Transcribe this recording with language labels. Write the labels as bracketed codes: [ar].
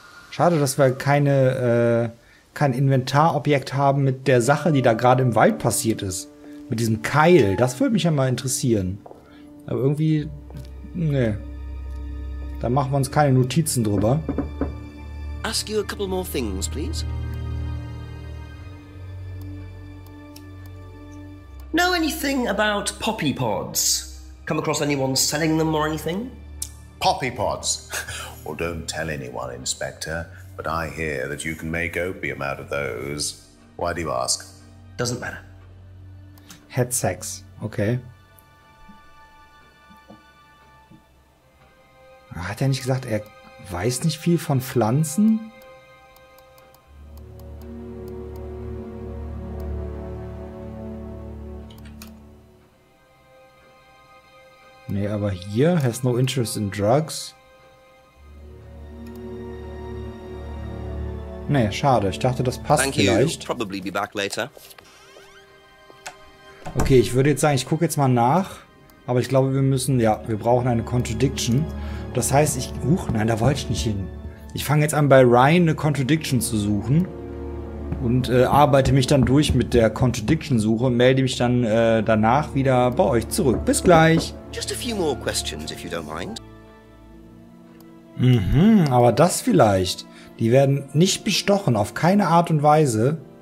[de] Schade, dass wir kein Inventarobjekt haben mit der Sache, die da gerade im Wald passiert ist. Mit diesem Keil. Das würde mich ja mal interessieren. Aber irgendwie, ne. Da machen wir uns keine Notizen drüber. [en] Ask you a couple more things, please. Know anything about poppy pods? Come across anyone selling them or anything? Poppy pods? Well, don't tell anyone, Inspector, but I hear that you can make opium out of those. Why do you ask? Doesn't matter. Had sex. Okay. [de] Hat er nicht gesagt, er weiß nicht viel von Pflanzen? Nee, aber hier, [en] has no interest in drugs. [de] Nee, schade. Ich dachte, das passt vielleicht. [en] Probably be back later. [de] Okay, ich würde jetzt sagen, ich gucke jetzt mal nach. Aber ich glaube, wir müssen, ja, wir brauchen eine Contradiction. Das heißt, nein, da wollte ich nicht hin. Ich fange jetzt an, bei Ryan eine Contradiction zu suchen. Und arbeite mich dann durch mit der Contradiction-Suche und melde mich dann danach wieder bei euch zurück. Bis gleich. [en] Just a few more questions, if you don't mind. [de] Mhm, aber das vielleicht. Die werden nicht bestochen, auf keine Art und Weise.